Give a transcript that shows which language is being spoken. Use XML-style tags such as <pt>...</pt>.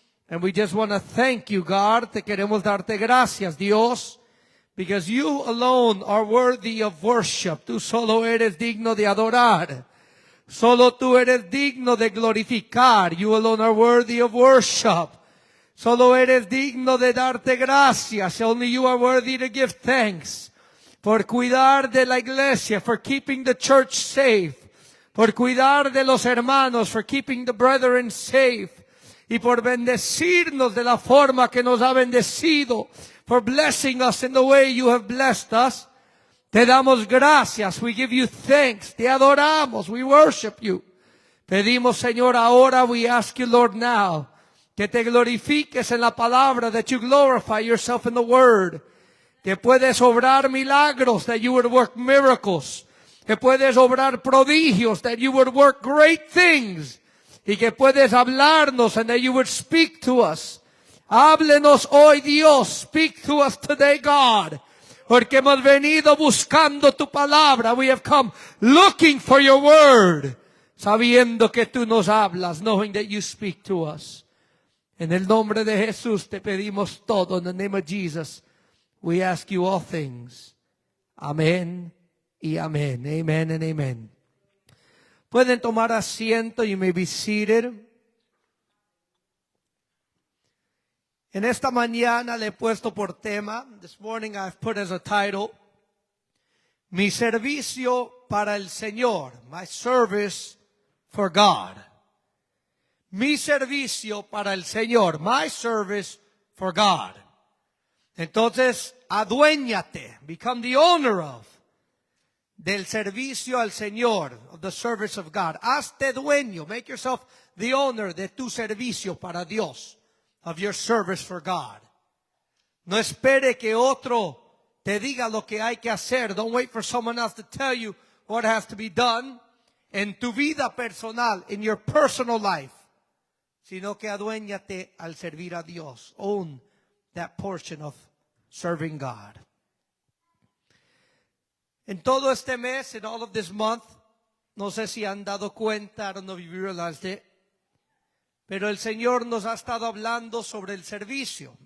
<en>And we just want to thank you, God.</en> <es>Te queremos darte gracias, Dios,</es> <en>because you alone are worthy of worship.</en> <es>Tú solo eres digno de adorar. Solo tú eres digno de glorificar.</es> <en>You alone are worthy of worship.</en> <es>Solo eres digno de darte gracias.</es> <en>Only you are worthy to give thanks.</en> <es>Por cuidar de la iglesia,</es> <en>for keeping the church safe.</en> <es>Por cuidar de los hermanos,</es> <en>for keeping the brethren safe.</en> <es>Y por bendecirnos de la forma que nos ha bendecido.</es> <en>For blessing us in the way you have blessed us.</en> <es>Te damos gracias.</es> <en>We give you thanks.</en> <es>Te adoramos.</es> <en>We worship you.</en> <es>Pedimos, Señor, ahora,</es> <en>we ask you, Lord, now,</en> <es>que te glorifiques en la palabra,</es> <en>that you glorify yourself in the word.</en> <es>Que puedes obrar milagros,</es> <en>that you would work miracles.</en> <es>Que puedes obrar prodigios,</es> <en>that you would work great things.</en> <es>Y que puedes hablarnos,</es> <en>and that you would speak to us.</en> <es>Háblenos hoy, Dios.</es> <en>Speak to us today, God.</en> <es>Porque hemos venido buscando tu palabra.</es> <en>We have come looking for your word.</en> <es>Sabiendo que tú nos hablas,</es> <en>knowing that you speak to us.</en> <es>En el nombre de Jesús te pedimos todo.</es> <en>In the name of Jesus, we ask you all things.</en> <es>Amén y amén.</es> <en>Amen and amen.</en> <es>Pueden tomar asiento.</es> <en>You may be seated.</en> <es>En esta mañana le he puesto por tema,</es> <en>this morning I've put as a title,</en> <es>Mi servicio para el Señor.</es> <en>My service for God.</en> <es>Mi servicio para el Señor.</es> <en>My service for God.</en> <es>Entonces, aduéñate.</es> <en>Become the owner of.</en> <es>Del servicio al Señor.</es> <en>Of the service of God.</en> <es>Hazte dueño.</es> <en>Make yourself the owner</en> <es>de tu servicio para Dios.</es> <en>Of your service for God.</en> <es>No espere que otro te diga lo que hay que hacer.</es> <en>Don't wait for someone else to tell you what has to be done</en> <es>en tu vida personal,</es> <en>in your personal life.</en> <es>Sino que aduéñate al servir a Dios.</es> <en>Own that portion of serving God.</en> <es>En todo este mes,</es> <en>in all of this month,</en> <es>no sé si han dado cuenta,</es> <en>I don't know if you realized it,</en> <es>pero el Señor nos ha estado hablando sobre el servicio.</es>